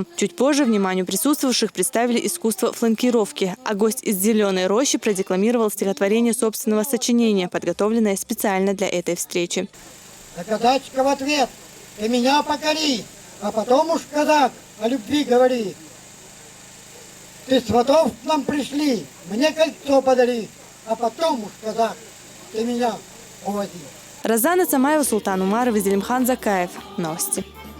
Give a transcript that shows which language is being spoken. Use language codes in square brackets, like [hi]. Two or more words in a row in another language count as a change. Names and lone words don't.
[ru] Чуть позже вниманию присутствовавших представили искусство фланкировки, а гость из Зеленой Рощи продекламировал стихотворение собственного сочинения, подготовленное специально для этой встречи. Казачка в ответ: «Ты меня покори, а потом уж, казак, о любви говори. Ты сватов к нам пришли, мне кольцо подари, а потом уж, казак, ты меня увози». Розана Цамаева, Султан Умаров и Зелимхан Закаев. Новости.